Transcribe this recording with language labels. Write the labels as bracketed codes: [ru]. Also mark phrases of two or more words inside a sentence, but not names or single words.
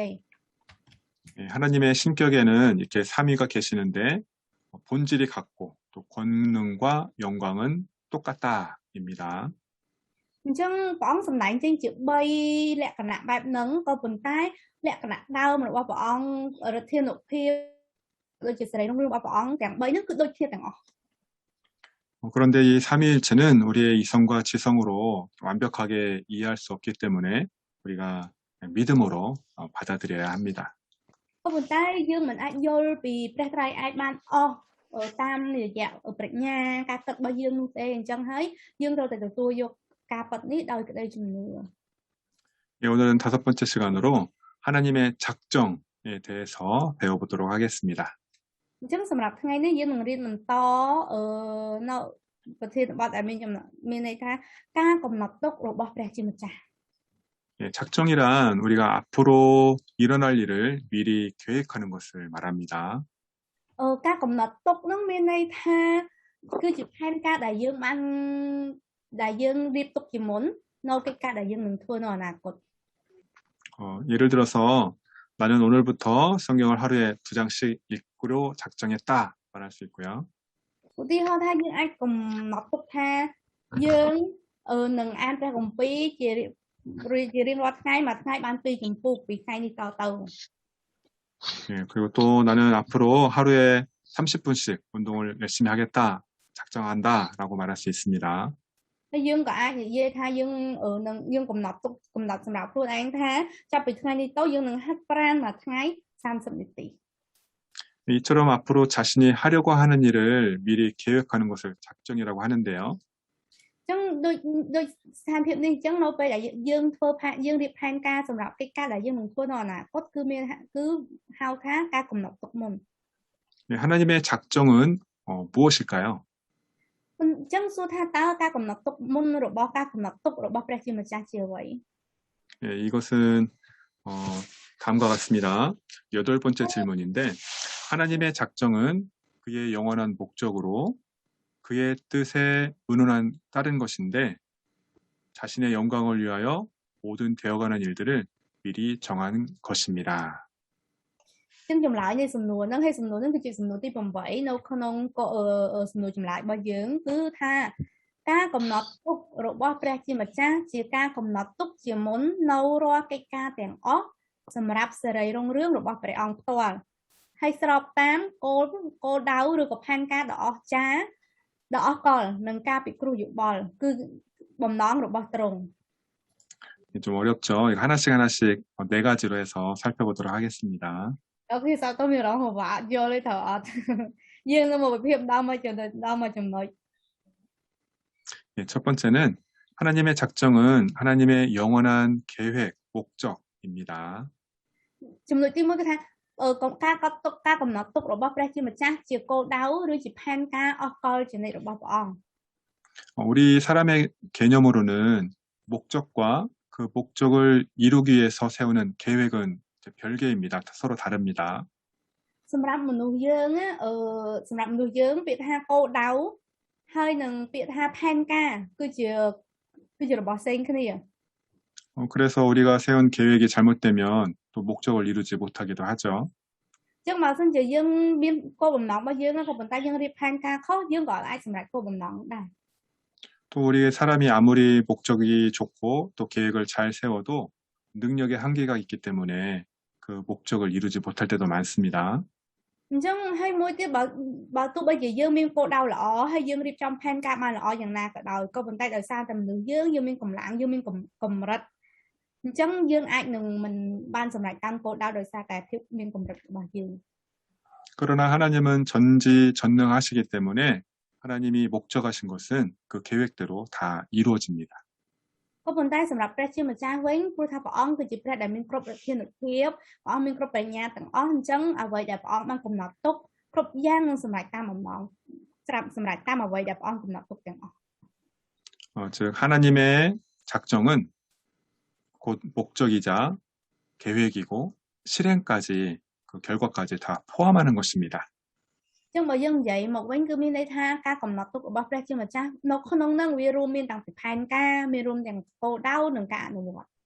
[ko] 하나님의 신격에는 이렇게 삼위가 계시는데 본질이 같고 또 권능과 영광은 똑같다입니다. [km] អញ្ចឹងព្រះអង្គសម្ដែងចេញជា3លក្ខណៈបែបហ្នឹងក៏ប៉ុន្តែលក្ខណៈដើមរបស់ព្រះអង្គឫទ្ធានុភាពដូចជាសេរីរុងរឿងរបស់ព្រះអង្គទាំង3ហ្នឹងគឺដូចគ្នាទាំងអស់ [ko] 그런데 이 삼위일체는 우리의 이성과 지성으로 완벽하게 이해할 수 없기 때문에 우리가 믿음으로 받아들여야 합니다. [km] ប៉ុន្តែយើងមិនអាចយល់ពីព្រះត្រៃឯកបានអស់តាមរយៈប្រាជ្ញាការគិតរបស់យើងនោះទេអញ្ចឹងហើយយើងត្រូវតែទទួលយកការពិតនេះដោយក្តីជំនឿ [ko] 예, 오늘은 5번째 시간으로 하나님의 작정에 대해서 배워보도록 하겠습니다. [km] អញ្ចឹងសម្រាប់ថ្ងៃនេះយើងនឹងរៀនបន្តនៅប្រធានបទដែលមានន័យថាការកំណត់ទុករបស់ព្រះជាម្ចាស់ [ko] 예, 작정이란 우리가 앞으로 일어날 일을 미리 계획하는 것을 말합니다. [km] ការកំណត់ទុកនឹងមានន័យថាគឺជាផែនការដែលយើងរៀបទុកជាមុននៅកិច្ចការដែលយើងនឹងធ្វើនៅអនាគត [ko] 예를 들어서 나는 오늘부터 성경을 하루에 2장씩 읽기로 작정했다 말할 수 있고요. [km] ឧទាហរណ៍ថាយើងអាចកំណត់ទុកថាយើងនឹងអានព្រះគម្ពីរជារៀងរាល់ថ្ងៃមួយថ្ងៃបាន2ជំពូកពីថ្ងៃនេះតទៅ [ko] 예, 그리고 또 나는 앞으로 하루에 30분씩 운동을 열심히 하겠다 작정한다라고 말할 수 있습니다. [km] ហើយយើងក៏អាចនិយាយថាយើងកំណត់ទុកកំណត់សម្រាប់ខ្លួនឯងថាចាប់ពីថ្ងៃនេះទៅយើងនឹងហាត់ប្រាណមួយថ្ងៃ30នាទី [ko] 이처럼 앞으로 자신이 하려고 하는 일을 미리 계획하는 것을 작정이라고 하는데요. [km] អញ្ចឹងដូចស្ថានភាពនេះអញ្ចឹងនៅពេលដែលយើងរៀបផែនការសម្រាប់កិច្ចការដែលយើងនឹងធ្វើនៅអនាគតគឺហៅថាការកំណត់ទុកមុន [ko] 네, 하나님의 작정은 무엇일까요? [km] អញ្ចឹងសួរថាតើការកំណត់ទុកមុនរបស់ការកំណត់ទុករបស់ព្រះជាម្ចាស់ជាអ្វី [ko] 예, 이것은 다음과 같습니다. 8번째 질문인데 하나님의 작정은 그의 영원한 목적으로 그의 뜻에 의논한 따른 것인데 자신의 영광을 위하여 모든 되어가는 일들을 미리 정한 것입니다. [km] ចឹងចម្លើយនៃសំណួរហ្នឹងហើយសំណួរហ្នឹងគឺជាសំណួរទី8នៅក្នុងសំណួរចម្លើយរបស់យើងគឺថាការកំណត់ទុករបស់ព្រះជាម្ចាស់ជាការកំណត់ទុកជាមុននៅរាល់កិច្ចការទាំងអស់សម្រាប់សេរីរុងរឿងរបស់ព្រះអង្គផ្ទាល់ហើយស្របតាមគោលដៅឬក៏ផែនការដ៏អស្ចារ្យដ៏អស្ចារ្យនឹងការពិគ្រោះយោបល់គឺបំណងរបស់ទ្រង់ [ko] 좀 어렵죠. 이거 하나씩 4가지로 해서 살펴보도록 하겠습니다. [km] អូខេសាទៅមានរងហវ៉ាយល់ទេត្រូវអត់ យើងនឹងមកវិភាគដល់មកចំណុច [ko] 예, 첫 번째는 하나님의 작정은 하나님의 영원한 계획, 목적입니다. [km] ចំណុចទី1គឺថាការកំណត់ទុករបស់ព្រះជាម្ចាស់ជាគោលដៅឬជាផែនការអស់កលជានិច្ចរបស់ព្រះអង្គ [ko] 우리 사람의 개념으로는 목적과 그 목적을 이루기 위해서 세우는 계획은 별개입니다. 서로 다릅니다. [km] សម្រាប់មនុស្សយើងពាក្យថាគោលដៅហើយនឹងពាក្យថាផែនការគឺជារបស់ផ្សេងគ្នា [ko] 그래서 우리가 세운 계획이 잘못되면 또 목적을 이루지 못하기도 하죠. [km] ចឹងបើសិនជាយើងមានគោលបំណងរបស់យើងក៏ប៉ុន្តែយើងរៀបផែនការខុសយើងក៏អាចសម្រេចគោលបំណងដែរ [ko] 또 우리 사람이 아무리 목적이 좋고 또 계획을 잘 세워도 능력의 한계가 있기 때문에 그 목적을 이루지 못할 때도 많습니다. [km] អញ្ចឹងហើយមួយទៀតបើទោះបីជាយើងមានគោលដៅល្អហើយយើងរៀបចំផែនការបានល្អយ៉ាងណាក៏ដោយក៏ប៉ុន្តែដោយសារតែមនុស្សយើងមានកម្លាំងយើងមានកម្រិតអញ្ចឹងយើងអាចនឹងមិនបានសម្រេចតាមគោលដៅដោយសារតែភាពមានកម្រិតរបស់យើង [ko] 그러나 하나님은 전지전능하시기 때문에 하나님이 목적하신 것은 그 계획대로 다 이루어집니다. [km] ក៏ប៉ុន្តែសម្រាប់ព្រះជាម្ចាស់វិញព្រោះថាព្រះអង្គគឺជាព្រះដែលមានគ្រប់ឫទ្ធានុភាពព្រះអង្គមានគ្រប់បញ្ញាទាំងអស់អញ្ចឹងអ្វីដែលព្រះអង្គបានកំណត់ទុកគ្រប់យ៉ាងនឹងសម្រេចតាមបំណងសម្រេចតាមអ្វីដែលព្រះអង្គកំណត់ទុកទាំងអស់ [ko] 즉 하나님의 작정은 곧 목적이자 계획이고 실행까지 그 결과까지 다 포함하는 것입니다. [km] ចឹងបើយើងនិយាយមកវិញគឺមានន័យថាការកំណត់ទុករបស់ព្រះជាម្ចាស់នៅក្នុងនោះវារួមមានតាំងពីផែនការមានរួមទាំងគោលដៅនិងការអនុវត្ត